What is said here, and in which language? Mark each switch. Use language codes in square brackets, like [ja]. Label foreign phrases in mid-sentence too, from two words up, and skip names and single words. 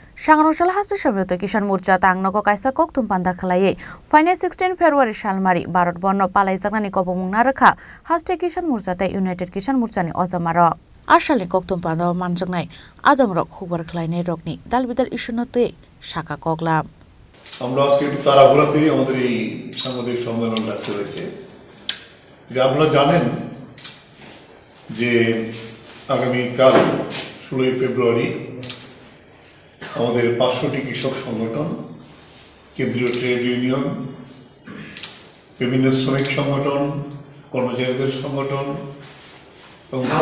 [trp] Sangrojala hastu shabyota Kisan Morcha tangnogo kaisa koktum panda khalai faine 16 February salmari Bharat Borno palaijaknani kobomung narakha haste Kisan Morcha tai United Kisan Morcha ni ojamaro ashalni koktum panda manjaknai adongrok hubar khlainai rokni dalbidal issunote shaka koglam [bn] আমরা আজকে একটু তাড়াহুড়াতেই আমাদের এই সাংবাদিক সম্মেলন রাখতে হয়েছে। আপনারা জানেন যে আগামী কাল 16 ফেব্রুয়ারি আমাদের 500টি কৃষক সংগঠন, কেন্দ্রীয় ট্রেড ইউনিয়ন, বিভিন্ন শ্রমিক সংগঠন, কর্মচারীদের সংগঠন এবং